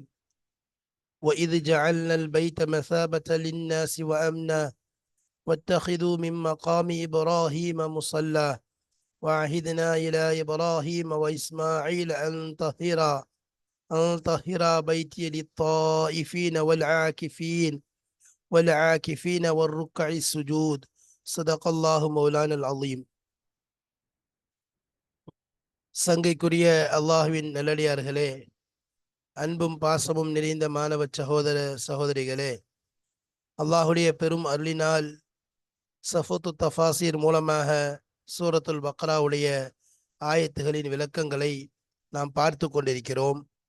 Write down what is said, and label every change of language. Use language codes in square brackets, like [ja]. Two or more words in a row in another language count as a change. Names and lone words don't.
[ar] وإذ جعلنا البيت مثابة للناس وأمنا واتخذوا من مقام إبراهيم مصلى وعهدنا إلى إبراهيم وإسماعيل أن طهرا بيتي للطائفين والعاكفين والركع السجود. صدق الله مولانا العظيم. [ta] சங்கைக்குரிய அல்லாஹுவின் நல்லடியார்களே, அன்பும் பாசமும் நிறைந்த மாணவ சகோதர சகோதரிகளே, அல்லாஹுடைய பெரும் அருளினால் சஃபுத்து தஃபாசீர் மூலமாக சூரத்துல் பக்ராவுடைய ஆயத்துகளின் விளக்கங்களை நாம் பார்த்து கொண்டிருக்கிறோம்.